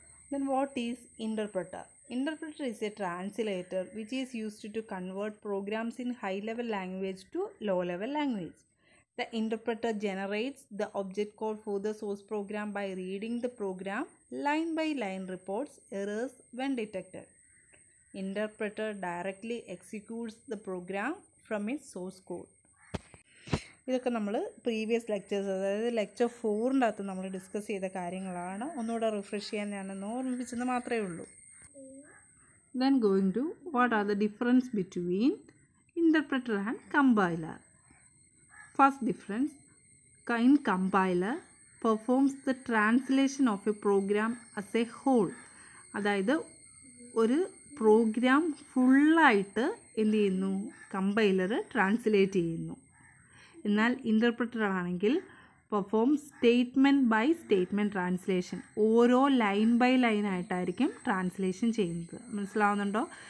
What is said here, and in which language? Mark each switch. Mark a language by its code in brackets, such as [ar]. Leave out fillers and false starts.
[en] Then what is interpreter? Interpreter is a translator which is used to convert programs in high-level language to low-level language. The interpreter generates the object code for the source program by reading the program line by line, reports errors when detected. Interpreter directly executes the program from its source code. [ml] ഇതൊക്കെ നമ്മൾ previous lectures, അതായത് lecture 4-ൻ്റെ അകത്ത് നമ്മൾ discuss ചെയ്ത കാര്യങ്ങളാണ്. ഒന്നുകൂടെ refresh ചെയ്യാൻ ഞാനൊന്ന് ഓർമ്മിപ്പിച്ചെന്ന് മാത്രമേ ഉള്ളൂ. [en] Then going to what are the difference between interpreter and compiler. First difference, in compiler performs the translation of a program as a whole. [ml] അതായത് ഒരു പ്രോഗ്രാം ഫുള്ളായിട്ട് എന്ത് ചെയ്യുന്നു, കമ്പൈലർ ട്രാൻസ്ലേറ്റ് ചെയ്യുന്നു. എന്നാൽ ഇൻ്റർപ്രറ്റർ ആണെങ്കിൽ [en] perform statement by statement translation, [ml] ഓരോ line by line ആയിട്ടായിരിക്കും ട്രാൻസ്ലേഷൻ ചെയ്യുന്നത്. മനസ്സിലാവുന്നുണ്ടോ?